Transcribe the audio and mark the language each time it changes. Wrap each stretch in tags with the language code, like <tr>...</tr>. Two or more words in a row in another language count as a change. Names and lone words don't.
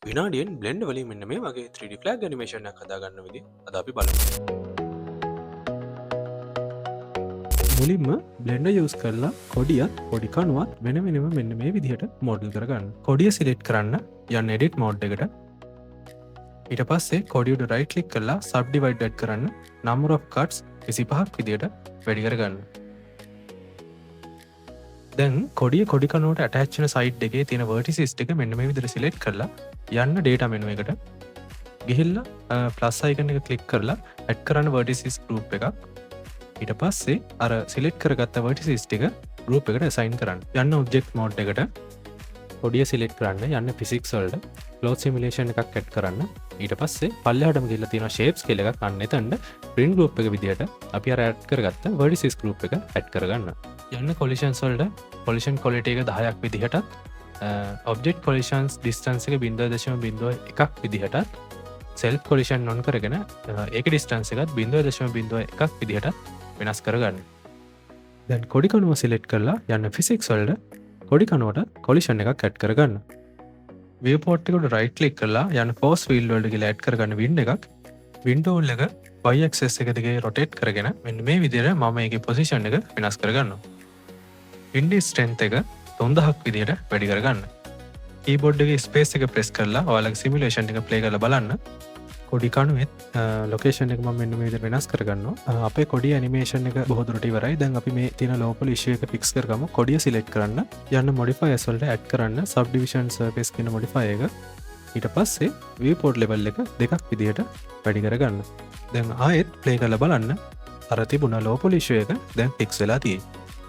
<si>විනාඩියෙන් බ්ලෙන්ඩ් වලින් මෙන්න මේ වගේ</si> <en>3D flag animation</en> <si>එකක් හදාගන්න විදිහ අද අපි බලමු. මුලින්ම බ්ලෙන්ඩර් යූස් කරලා කොඩියත් පොඩි කණුවත් වෙන වෙනම මෙන්න මේ විදිහට මොඩල් කරගන්න. කොඩිය සිලෙක්ට් කරන්න යන්න</si> <en>edit mode</en> <si>එකට. ඊට පස්සේ කොඩියට</si> <en>right click</en> <si>කරලා සබ්ඩිවයිඩ් කරන්න</si> <en>number of cuts</en> <si>25ක් විදිහට වැඩි කරගන්න. දැන් කොඩිය කොඩි කනුවට ඇටච් වෙන සයිඩ් එකේ තියෙන vertices ටික මෙන්න මේ විදිහට සිලෙක්ට් කරලා යන්න</si> <en>data menu</en> <si>එකට ගිහිල්ලා</si> <en>plus icon</en> <si>එක ක්ලික් කරලා add කරන්න</si> <en>vertices group</en> <si>එකක්. ඊට පස්සේ අර සිලෙක්ට් කරගත්ත vertices ටික group එකට assign කරන්න. යන්න</si> <en>object mode</en> <si>එකට කොඩිය සිලෙක්ට් කරන්න යන්න physics වලට</si> <en>cloth simulation</en> <si>එකක් add කරන්න. ඊට පස්සේ පල්ලෙහාටම ගිහිල්ලා තියෙන shapes කියලා එකක් අන්න එතනට</si> <en>print group</en> <si>එක විදිහට අපි අර add කරගත්ත</si> <en>vertices group</en> <si>එක add කරගන්න. යන්න collisions වලට</si> <en>collision quality</en> <si>එක 10ක් විදිහටත්</si> <en>object collisions distance</en> <si>එක 0.01ක් විදිහටත්</si> <en>self collision non</en> <si>කරගෙන ඒක distance එකත් 0.01ක් විදිහටත් වෙනස් කරගන්න. දැන් කොඩි කණුව select කරලා යන්න physics වලට කොඩි කණුවට collision එකක් add කරගන්න. viewport එකට</si> <en>right click</en> <si>කරලා යන්න</si> <en>force field</en> <si>වලට ගිහලා add කරගන්න wind එකක්. window එක</si> <en>y axis</en> <si>එක දිගේ rotate කරගෙන මෙන්න මේ විදිහට මම ඒකේ position එක වෙනස් කරගන්නවා.</si> <en>wind strength</en> <si>එක 3000ක් විදිහට වැඩි කරගන්න. keyboard එකේ space එක press කරලා ඔයාලගේ simulation එක play කරලා බලන්න. කොඩි කණුවෙත් location එක මම මෙන්න මේ විදිහට වෙනස් කරගන්නවා. අපේ කොඩි animation එක බොහෝ දුරට ඉවරයි. දැන් අපි මේ තියෙන</si> <en>local issue</en> <si>එක fix කරගමු. කොඩිය select කරන්න යන්න modifiers වලට add කරන්න</si> <en>subdivision surface</en> <si>කියන modifier එක. ඊට පස්සේ</si> <en>viewport level</en> <si>එක දෙකක් විදිහට වැඩි කරගන්න. දැන් ආයෙත් play කරලා බලන්න. අර තිබුණ</si> <en>local issue</en> <si>එක දැන් fix වෙලා තියෙනවා.</si>